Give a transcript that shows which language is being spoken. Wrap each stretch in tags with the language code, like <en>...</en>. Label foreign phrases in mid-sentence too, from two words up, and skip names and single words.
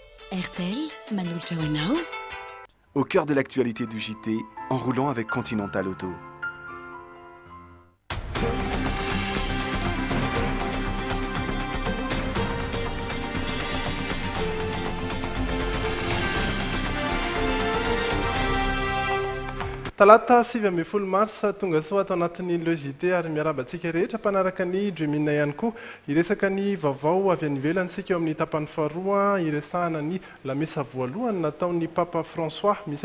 <mg>RTL, Manolotra hoanao.</mg> <fr>Au cœur de l'actualité du JT, en roulant avec Continental Auto.</fr> <mg>Talata 7 mars tonga soa atao anatin'ny logité ary miarabantsika rehetra mpanaraka ny Dreamina ihany koa iresaka ny vaovao avy any ivelany sika eo amin'ny tapany faharoa iresahana ny lamesa voalohany nataon'ny Papa François misy</mg>